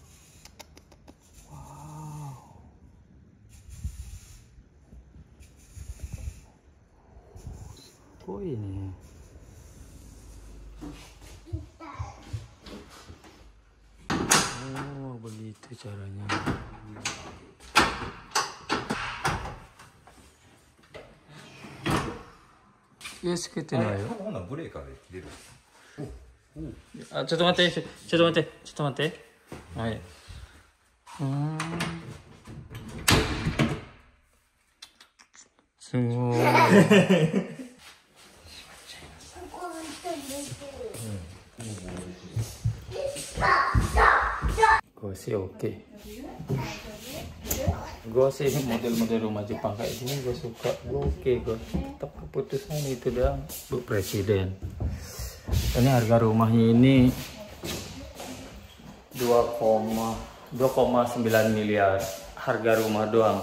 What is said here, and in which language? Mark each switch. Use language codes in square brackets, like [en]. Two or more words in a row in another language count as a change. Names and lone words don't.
[id] Wow. Oh ini. Oh, begitu caranya. Yes, kita naik. [ja] ほなブレーカーで切れる。ちょっと待って、ちょっと待って、ちょっと待って。はい。すごい。 [id] Gue sih oke. Gue sih model-model rumah Jepang kayak gini gue suka. Gue oke, gue tetap keputusan itu dah Bu Presiden. Ini harga rumahnya ini 2,9 miliar harga rumah doang.